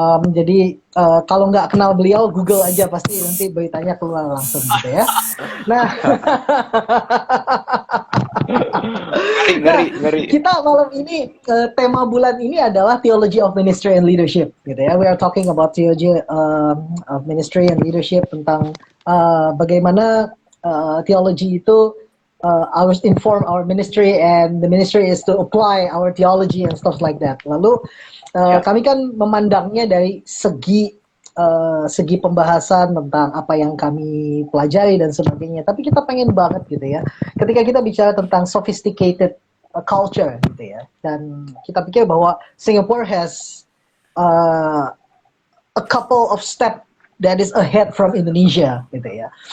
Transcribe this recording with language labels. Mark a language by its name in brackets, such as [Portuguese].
[Indonesian] Jadi kalau nggak kenal beliau, Google aja pasti nanti beritanya keluar langsung gitu ya. Nah, Ngeri. kita malam ini tema bulan ini adalah Theology of Ministry and Leadership, gitu ya. [English] We are talking about theology of ministry and leadership, [Indonesian] tentang bagaimana theology itu harus [English] inform our ministry, and the ministry is to apply our theology and stuff like that. [Indonesian] Lalu kami kan memandangnya dari segi pembahasan tentang apa yang kami pelajari dan sebagainya. Tapi kita pengen banget gitu ya, ketika kita bicara tentang sophisticated culture gitu ya, dan kita pikir bahwa [English] Singapore has a couple of step that is ahead from Indonesia [Indonesian] gitu ya.